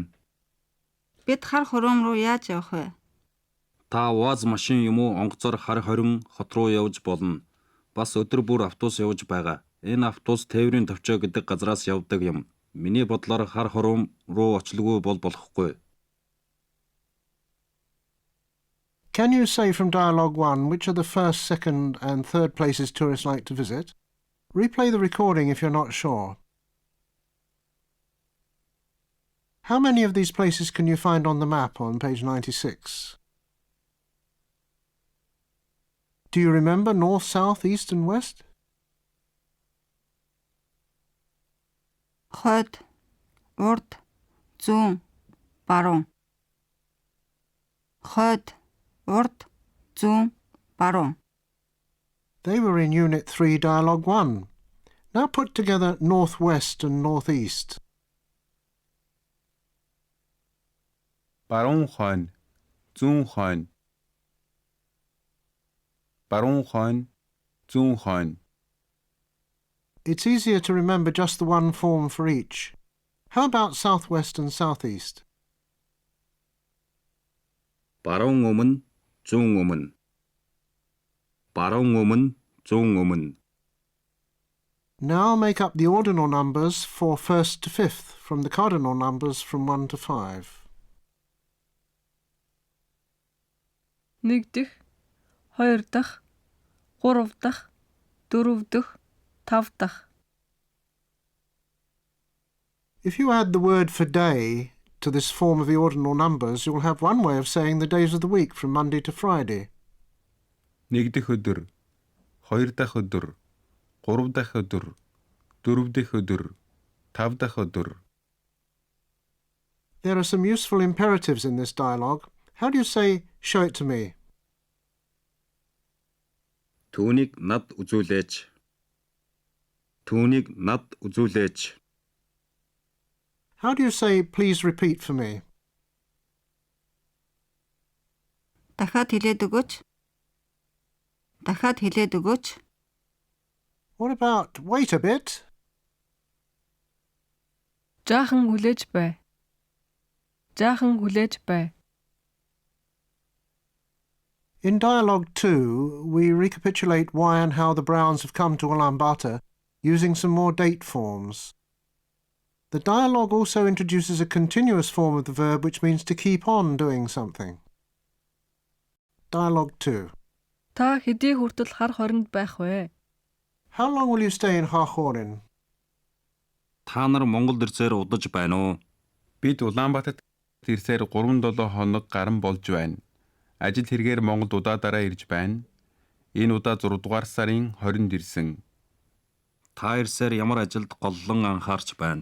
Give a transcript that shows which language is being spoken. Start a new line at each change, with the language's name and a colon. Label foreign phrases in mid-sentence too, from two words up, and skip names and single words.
Mongolian: Бид хар хором руу яаж явах вэ? Та УАЗ машин юм уу онгоцоор хар хорин хот руу явж болно. Бас өдөр бүр автобус явж байгаа. Энэ автобус тээврийн товчоо гэдэг газраас явдаг юм. Миний бодлоор хар хором руу очлгүй болохгүй.
English: Can you say from Dialogue 1 which are the first, second and third places tourists like to visit? Replay the recording if you're not sure. How many of these places can you find on the map on page 96? Do you remember north, south, east and west?
Mongolian: Хойд, урд, зүүн, баруун. Хойд, урд, зүүн, баруун.
English: They were in Unit 3, Dialogue 1. Now put together northwest and northeast.
Mongolian: Баруун хойно, зүүн хойно. Баруун хойно, зүүн хойно.
English: It's easier to remember just the one form for each. How about southwest and southeast?
Mongolian: Баруун өмнө, зүүн өмнө. Баруун өмнө, зүүн өмнө.
English: Now make up the ordinal numbers for first to fifth from the cardinal numbers from 1 to 5.
Mongolian: 1 дэх, 2 дахь, 3 дахь, 4 дахь, 5 дахь.
English: If you add the word for day to this form of the ordinal numbers, you'll have one way of saying the days of the week from Monday to Friday.
Mongolian: 1 дэх өдөр, 2 дахь өдөр, 3 дахь өдөр, 4 дахь өдөр, 5 дахь өдөр.
English: There are some useful imperatives in this dialogue. How do you say, show it to me?
Mongolian: Түүнийг над үзүүлээч. Түүнийг над үзүүлээч.
English: How do you say, please repeat for me?
Mongolian: Дахиад хэлээд өгөөч. Дахиад хэлээд өгөөч.
English: What about, wait a bit?
Mongolian: Жаахан хүлээж бай. Жаахан хүлээж бай.
English: In Dialogue 2, we recapitulate why and how the Browns have come to Ulaanbaatar using some more date forms. The dialogue also introduces a continuous form of the verb which means to keep on doing something. Dialogue 2.
Mongolian: Та хэдий хүртэл хар хоринд байх вэ?
English: How long will you stay in Hahorin?
Mongolian: Та нар Монголд ирсээр удаж байна уу? Бид Улаанбаатарт ирсээр 3-7 хоног гарan болж байна. Ажил хэрэгээр Монголд удаадараа ирж байна. Энэ удаа 6 дугаар сарын 20-нд ирсэн. Та ирсээр ямар ажилд голлон анхаарч байна?